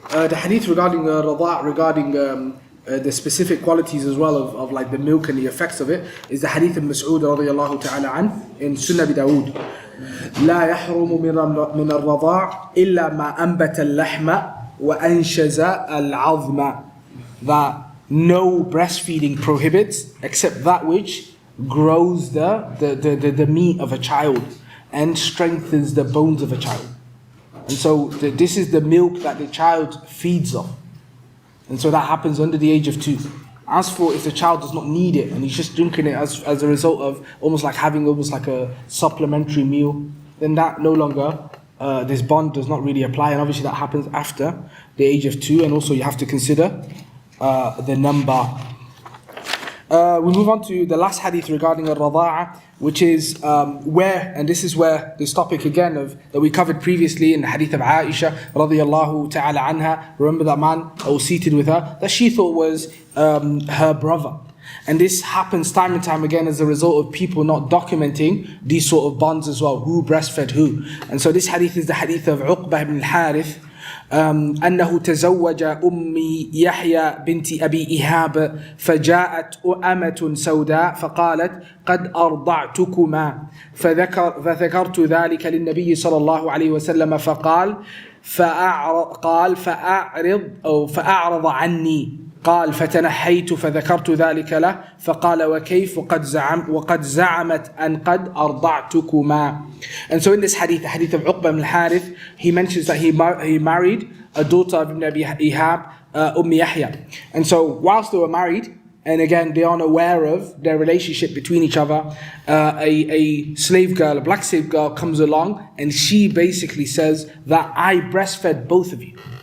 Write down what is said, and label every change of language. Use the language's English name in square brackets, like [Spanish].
[English] The hadith regarding rada', regarding the specific qualities as well of like the milk and the effects of it, is the hadith of Mas'ud radiyallahu ta'ala an in Sunnah Abi Dawood. [Arabic] لا يحرم من الرضاع إلا ما أنبت اللحم وأنشز العظم. [English] That no breastfeeding prohibits except that which grows the meat of a child and strengthens the bones of a child. And so this is the milk that the child feeds off. And so that happens under the age of 2. As for if the child does not need it and he's just drinking it as a result of almost like having almost like a supplementary meal, then that no longer, this bond does not really apply. And obviously that happens after the age of 2. And also you have to consider the number. We move on to the last hadith regarding al-Rada'ah, which is where, and this is where this topic again that we covered previously in the hadith of Aisha radiyallahu ta'ala anha. Remember that man that was seated with her, that she thought was her brother. And this happens time and time again as a result of people not documenting these sort of bonds as well, who breastfed who. And so this hadith is the hadith of Uqbah ibn al-Harith, [Arabic] أنه تزوج أمي يحيى بنت أبي إيهاب فجاءت أمة سوداء فقالت قد أرضعتكما فذكرت ذلك للنبي صلى الله عليه وسلم فقال فأعرض عني قال فتنحيت فذكرت ذلك له فقال وكيف وقد زعمت أن قد أرضعتكما. [English] And so in this hadith, the hadith of Uqbah ibn al-Harith, he mentions that he married a daughter of Ibn Abi Ihab, Yahya. And so whilst they were married, and again they aren't aware of their relationship between each other, a slave girl, a black slave girl comes along and she basically says that I breastfed both of you.